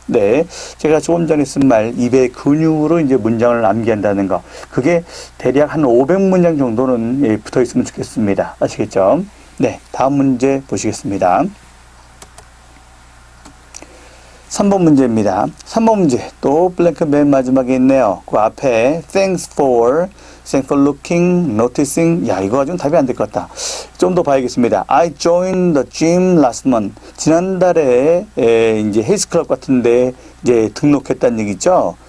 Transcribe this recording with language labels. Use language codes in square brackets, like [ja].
[ko] 네, 제가 조금 전에 쓴 말 입에 근육으로 이제 문장을 암기한다는 거 그게 대략 한 500문장 정도는 붙어 있으면 좋겠습니다. 아시겠죠? 네, 다음 문제 보시겠습니다. 3번 문제입니다. 3번 문제 또 블랭크 맨 마지막에 있네요. 그 앞에 [en] thanks for looking, noticing. [ko] 야, 이거 가지고는 답이 안 될 것 같다. 좀 더 봐야겠습니다. [en] I joined the gym last month. [ko] 지난달에 이제 헬스클럽 같은데 이제 등록했다는 얘기죠.